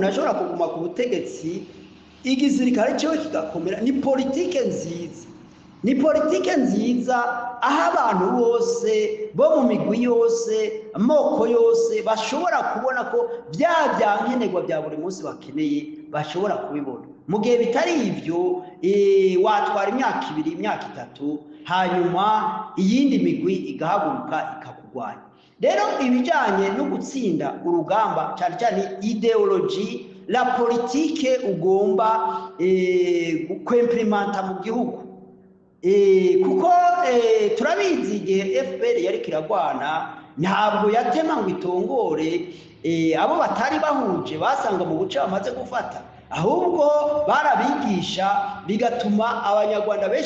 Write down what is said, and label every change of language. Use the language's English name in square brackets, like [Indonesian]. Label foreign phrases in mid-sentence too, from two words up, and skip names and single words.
[Rundi] ashobora kuguma ku butegetsi igisirikare cyo kigakomera ni politike nziza ni politike nziza aho abantu bose bo mu migwi yose amoko yose bashobora kubona ko byankenerwa bya buri munsi bakeneye bashobora kubibona mu gihe bitari ibyo watwara imyaka 2 imyaka 3 hanyuma iyindi migwi igahaguruka ikakugwanya rero ibijyanye no gutsinda urugamba cyane cyane ideology la politike ugomba kwemplimenta mu gihugu kuko turabizi igihe FPR yari kiragwana ntabwo yatema ngo itongore abo batari bahuje basanga mu buce bamaze gufata ahubwo barabigisha bigatuma abanyarwanda benshi